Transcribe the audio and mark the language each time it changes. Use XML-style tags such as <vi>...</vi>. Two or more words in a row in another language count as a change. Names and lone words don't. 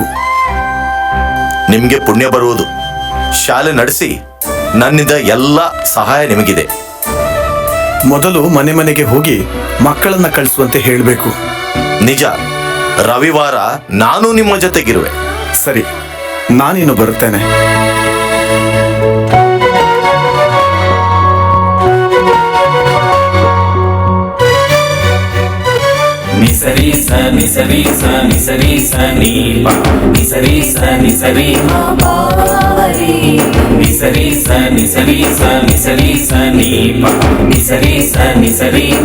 <kn>ನಿಮ್ಗೆ ಪುಣ್ಯ ಬರುವುದು. ಶಾಲೆ ನಡೆಸಿ, ನನ್ನಿಂದ ಎಲ್ಲ ಸಹಾಯ ನಿಮಗಿದೆ. ಮೊದಲು ಮನೆ ಮನೆಗೆ ಹೋಗಿ ಮಕ್ಕಳನ್ನ ಕಳಿಸುವಂತೆ ಹೇಳಬೇಕು. ನಿಜ. ರವಿವಾರ ನಾನು ನಿಮ್ಮ ಜೊತೆಗಿರುವೆ. ಸರಿ, ನಾನಿನ್ನು ಬರುತ್ತೇನೆ. ನಿಸರಿ ಸ ನಿಸರಿ ಸ ನಿಸರಿ ಸ ನೀ ಪ ನಿಸರಿ ಸ ನಿಸರಿ ನಿಸರಿ ಸ ನಿಸರಿ ಸ ನಿಸರಿ ಸ ನೀ ಪ ನಿಸರಿ ಸ ನಿಸರಿ</kn>